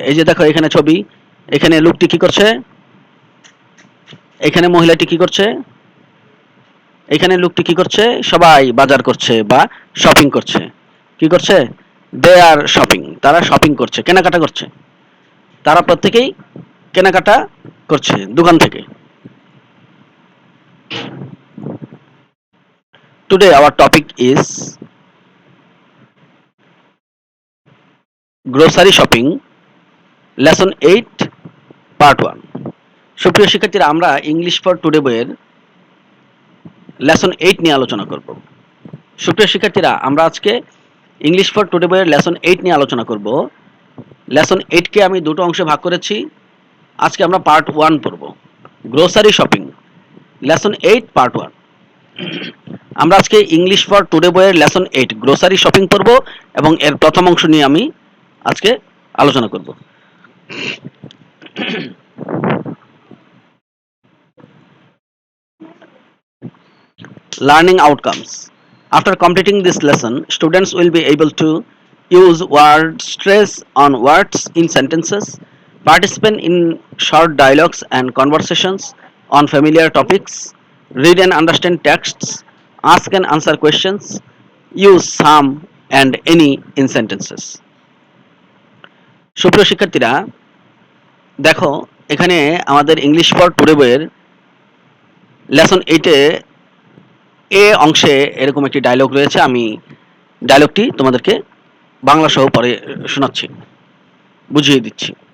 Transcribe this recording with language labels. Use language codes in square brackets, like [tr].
[bn] এই যে দেখো, এখানে ছবি, এখানে লোকটি কি করছে, এখানে মহিলাটি কি করছে, এখানে লোকটি কি করছে, সবাই বাজার করছে বা শপিং করছে। কি করছে? [en] They are shopping. [bn] তারা শপিং করছে, কেনাকাটা করছে। তারা প্রত্যেকেই কেনাকাটা করছে দোকান থেকে। [en] Today our topic is grocery shopping, lesson 8, part 1. [bn] সুপ্রিয় শিক্ষার্থীরা, আমরা ইংলিশ ফর টুডে বইয়ের লেসন 8 নিয়ে আলোচনা করব। সুপ্রিয় শিক্ষার্থীরা, আমরা আজকে ইংলিশ ফর টুডে বইয়ের লেসন 8 নিয়ে আলোচনা করব। লেসন 8 কে আমি দুটো অংশে ভাগ করেছি। আজকে আমরা পার্ট 1 পড়ব, গ্রোসারি শপিং, লেসন 8 পার্ট 1। আমরা আজকে ইংলিশ ফর টুডে বইয়ের লেসন 8 গ্রোসারি শপিং পড়ব এবং এর প্রথম অংশ নিয়ে আমি আজকে আলোচনা করব। [en] Learning outcomes. After completing this lesson, students will be able to use word stress on words in sentences, participate in short dialogues and conversations on familiar topics, read and understand texts, ask and answer questions, use some and any in sentences. [bn] সুপ্রিয় শিক্ষার্থীরা, দেখো এখানে আমাদের English for today বইয়ের lesson 8-এ এ অংশে এরকম একটি dialogue রয়েছে। আমি ডায়লগটি তোমাদেরকে বাংলা সহ পরে শোনাচ্ছি, বুঝিয়ে দিচ্ছি।